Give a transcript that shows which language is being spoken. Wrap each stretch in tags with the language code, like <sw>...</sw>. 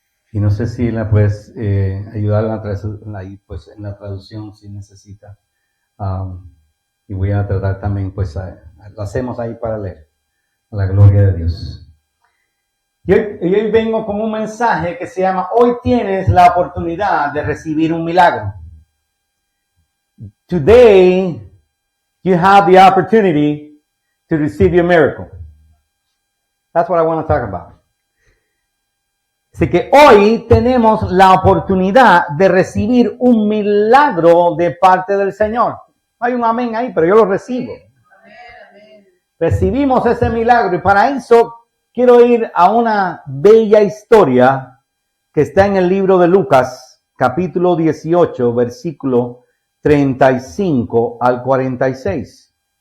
<es>Y no sé si la puedes ayudar en la traducción si necesita. Y voy a tratar también, lo hacemos ahí para leer. A la gloria de Dios. Y hoy vengo con un mensaje que se llama: hoy tienes la oportunidad de recibir un milagro.</es> <en>Today you have the opportunity to receive your miracle. That's what I want to talk about.</en> <es>Así que hoy tenemos la oportunidad de recibir un milagro de parte del Señor. Hay un amén ahí, pero yo lo recibo. Amén. Recibimos ese milagro y para eso quiero ir a una bella historia que está en el libro de Lucas, capítulo 18, versículo 35 al 46.</es>